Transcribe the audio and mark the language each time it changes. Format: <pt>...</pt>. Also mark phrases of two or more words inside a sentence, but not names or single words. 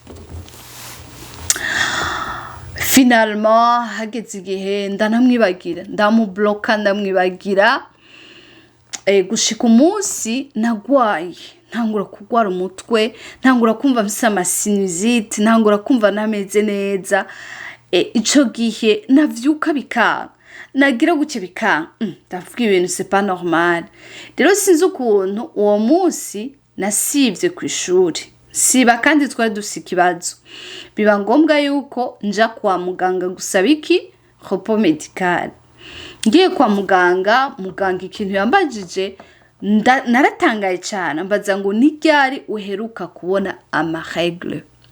<rn>finalement hageze igihe ndanamwibagira ndamubloka ndamwibagira gushika umunsi nagwaye ntangura kugwara umutwe ntangura kumva mfise amasinusite ntangura kumva nameze neza ico gihe navyuka bikanga nagira guke bikanga ndavuga ibintu</rn> <fr>c'est pas normal</fr> <rn>rero sinzi ukuntu uwo munsi nasivye ku ishuri siba kandi twari dufise ikibazo biba ngombwa yuko nja kwa muganga gusaba iki</rn> <fr>repos médical</fr> <rn>ngiye kwa muganga ikintu yambajije naratangaye cyane ambaza ngo ni ryari uheruka kubona ama règle</rn>